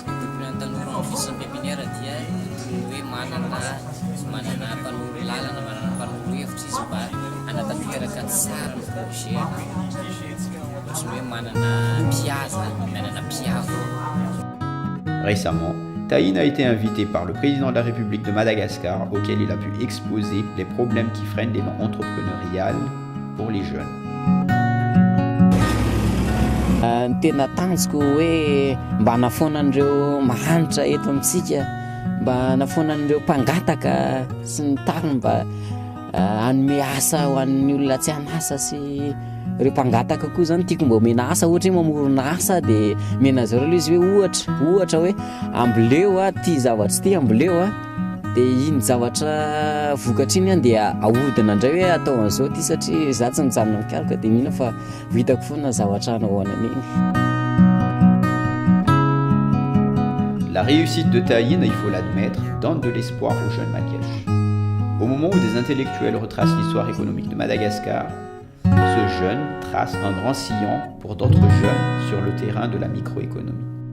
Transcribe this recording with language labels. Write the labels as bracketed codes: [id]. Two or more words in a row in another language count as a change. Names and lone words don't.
[mg] Ny tanora amin'ny fisiny pépinière dia hoe manana mpanoro lalana, manana mpanoro hevitra izy mba hanatanteraka tsara ny projet, ohatrany hoe manana mpihaza, manana mpiavo. [fr] Récemment, Taïn a été invité par le président de la République de Madagascar auquel il a pu exposer les problèmes qui freinent l'élan entrepreneurial pour les jeunes. [mg] Ny tena tanjoko hoe mba hanafonan'ireo mahanitra eto amintsika, mba hanafonan'ireo mpangataka sy ny tariny mba hanome asa ho an'ny olona tsy hanasa sy ireo mpangataka koa zany tiako mba omena asa, ohatra hoe mamorona asa dia mena zareo ilay izy hoe ohatra hoe amboleo ty zavatra ty amboleo dia iny zavatra vokatra iny dia ahodina indray hoe atao an'izao ty satria za tsy mijanona mikaroka dia mihina fa vitako foana zavatra anahoana an'iny. [fr] La réussite de Taïn, il faut l'admettre, donne de l'espoir aux jeunes malgaches. Au moment où des intellectuels retracent l'histoire économique de Madagascar, ce jeune trace un grand sillon pour d'autres jeunes sur le terrain de la microéconomie.